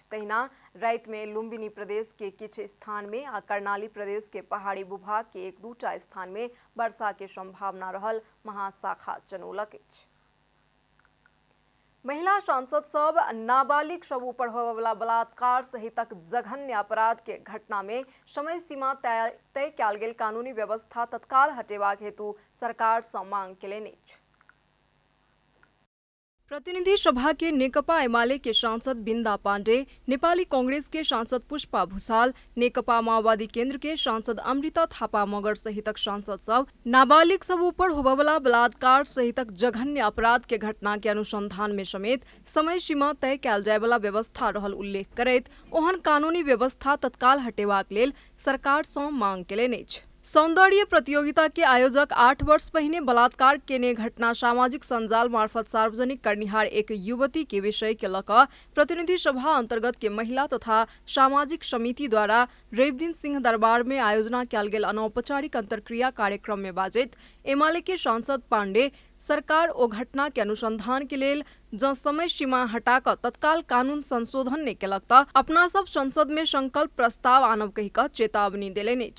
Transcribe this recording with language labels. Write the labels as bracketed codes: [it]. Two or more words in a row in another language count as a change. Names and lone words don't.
[mai] तहिना राति में लुम्बिनी प्रदेश के किछु स्थान में आ कर्णाली प्रदेश के पहाड़ी भूभाग के 1-2टा स्थान में वर्षा के संभावना रहल महाशाखा जनौलक अछि। महिला सांसद सब नाबालिग सब ऊपर होबय वाला बलात्कार सहितक जघन्य अपराध के घटना में समय सीमा तय कयल गेल कानूनी व्यवस्था तत्काल हटेबाक हेतु सरकार सँ मांग केलनि अछि। प्रतिनिधि सभा के नेकपा एमाले के सांसद बिन्दा पाण्डे, नेपाली कांग्रेस के सांसद पुष्पा भुसाल, नेकपा माओवादी केंद्र के सांसद अमृता थापा मगर सहितक सांसद सब नाबालिग सब ऊपर होबयवला बलात्कार सहितक जघन्य अपराध के घटना के अनुसंधान में समेत समय सीमा तय कयल जाय वाला व्यवस्था रहल उल्लेख करैत ओहन कानूनी व्यवस्था तत्काल हटेबाक लेल सरकार सँ मांग केलनि अछि। सौंदर्य प्रतियोगिता के आयोजक 8 वर्ष पहिने बलात्कार केने घटना सामाजिक संजाल मार्फत सार्वजनिक करनिहार एक युवती के विषय के लऽ कऽ प्रतिनिधि सभा अंतर्गत के महिला तथा सामाजिक समिति द्वारा रवि दिन सिंह दरबार में आयोजना कयल गेल अनौपचारिक अंतर्क्रिया कार्यक्रम में बाजैत एमाले के सांसद पांडे सरकार ओ घटना के अनुसंधान के लेल जँ समय सीमा हटाकर तत्काल कानून संशोधन नहीं केलक तऽ अपना सब संसद में संकल्प प्रस्ताव आनब कहि कऽ चेतावनी देलनि अछि।